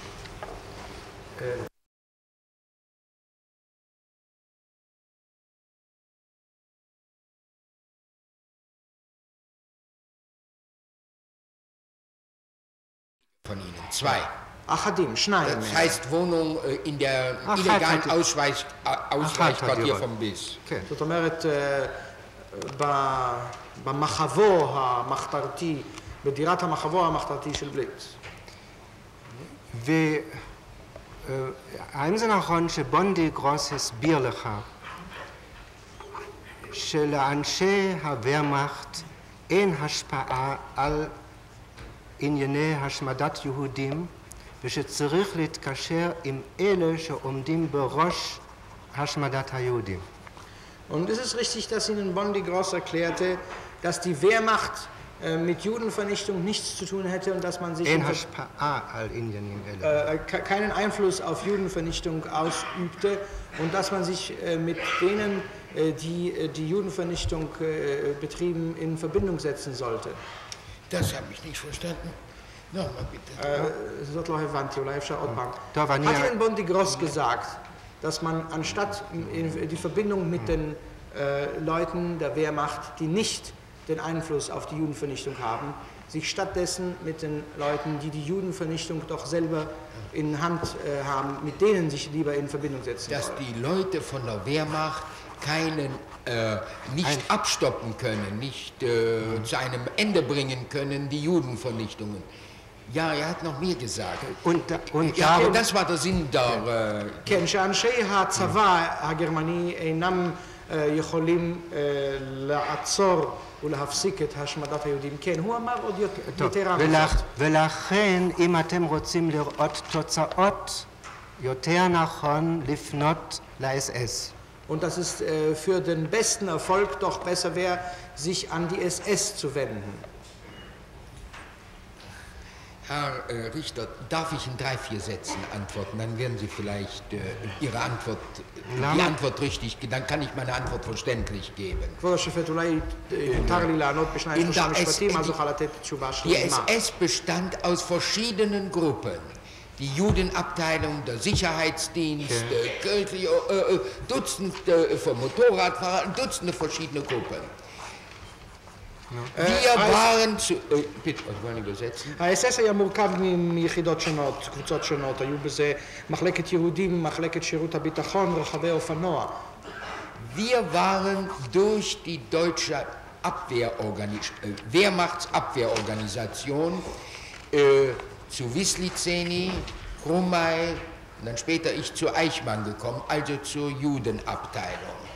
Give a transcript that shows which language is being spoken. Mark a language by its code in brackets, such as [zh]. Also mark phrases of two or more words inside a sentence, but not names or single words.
[de] von Ihnen, 2. [he] אחדים, שניים. [de] Das heißt Wohnung in der illegalen Ausweichquartier vom BIS. [he] כן, זאת אומרת, במחבוא המחתרתי, בדירת המחבוא המחתרתי של בליץ. והאם זה נכון שבונדי גרוס הסביר לך שלאנשי הוורמאכט אין השפעה על ענייני השמדת יהודים ושצריך להתקשר עם אלה שעומדים בראש השמדת היהודים? [de] Und ist es richtig, dass Ihnen Bondy Gross erklärte, dass die Wehrmacht mit Judenvernichtung nichts zu tun hätte und dass man sich keinen Einfluss auf Judenvernichtung ausübte und dass man sich mit denen, die die Judenvernichtung betrieben, in Verbindung setzen sollte? Das habe ich nicht verstanden. Nochmal bitte. [he] זאת לא הבנתי, אולי אפשר עוד פעם. טוב, אני... [de] hat Ihnen Bondi Gross gesagt, dass man anstatt die Verbindung mit den Leuten der Wehrmacht, die nicht den Einfluss auf die Judenvernichtung haben, sich stattdessen mit den Leuten, die die Judenvernichtung doch selber in Hand haben, mit denen sich lieber in Verbindung setzen Dass soll. die Leute von der Wehrmacht nicht abstoppen können, nicht zu einem Ende bringen können, die Judenvernichtungen. Ja, er hat noch mehr gesagt. Und Ja, darum... das war der Sinn der... [he] כן, שאנשי הצבא הגרמני אינם יכולים לעצור ולהפסיק את השמדת היהודים. כן, הוא אמר עוד יותר מזאת. ולכן, אם אתם רוצים לראות תוצאות, יותר נכון לפנות ל-SS. [de] Und dass es für den besten Erfolg doch besser wäre, sich an die SS zu wenden. Herr Richter, darf ich in 3-4 Sätzen antworten? Dann werden Sie vielleicht Ihre Antwort, die Antwort richtig, dann kann ich meine Antwort verständlich geben. [he] כבוד השופט, אולי יותר לי לענות בשניים שלושה משפטים, אז אוכל לתת תשובה שלמה. [de] Die SS bestand aus verschiedenen Gruppen. Die Judenabteilung, der Sicherheitsdienst, Dutzende von Motorradfahrern, Dutzende verschiedene Gruppen. Wir waren zu... bitte, ich wollte übersetzen. [he] ה-SS היה מורכב מיחידות שונות, קבוצות שונות, היו בזה מחלקת יהודים, מחלקת שירות הביטחון, רוכבי אופנוע. [de] Wir waren durch die deutsche Wehrmachtsabwehrorganisation zu Wisliceni, Krumay und dann später ich zu Eichmann gekommen, also zur Judenabteilung.